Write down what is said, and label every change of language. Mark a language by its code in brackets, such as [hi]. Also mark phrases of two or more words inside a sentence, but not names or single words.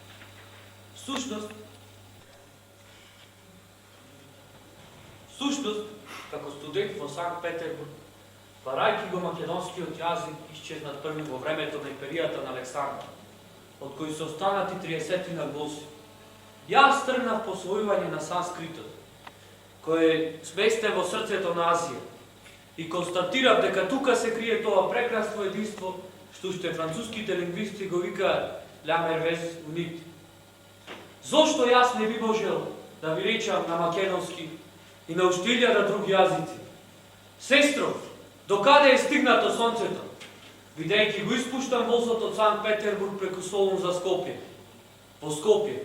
[mk] Всушност, како студент во Санкт Петербург, барајќи го македонскиот јазик, исчезнат први во времето на империјата на Александар, од кои се останати 30 на гласи. Јас тргнав по освојување на санскритот, кој е сместен во срцето на Азија, и констатирав дека тука се крие тоа прекрасно единство, што уште француските лингвисти го викаат [fr] «La merveille unique». [mk] Зошто јас не би можел да ви речам на македонски и на уште 1000 други јазици? Сестро, докаде е стигнато Сонцето? Бидејќи го испуштам возот од Санкт Петербург преку Солун за Скопје. Во Скопје.